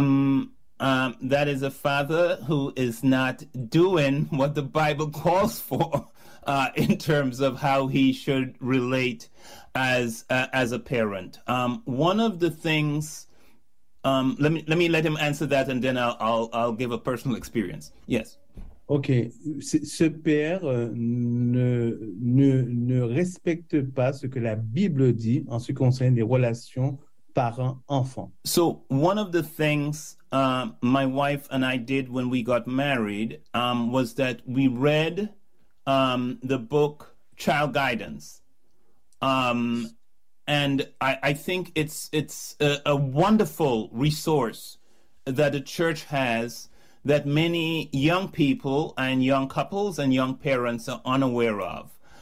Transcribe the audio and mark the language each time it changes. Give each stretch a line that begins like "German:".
English: That is a father who is not doing what the Bible calls for in terms of how he should relate as a parent. One of the things, let me let him answer that, and then I'll give a personal experience. Yes. Okay.
French: Ce père ne respecte pas ce que la Bible dit en ce qui concerne les relations parent-enfant.
English: So one of the things my wife and I did when we got married was that we read the book Child Guidance. And I think it's a wonderful resource that the church has that many young people and young couples and young parents are unaware of.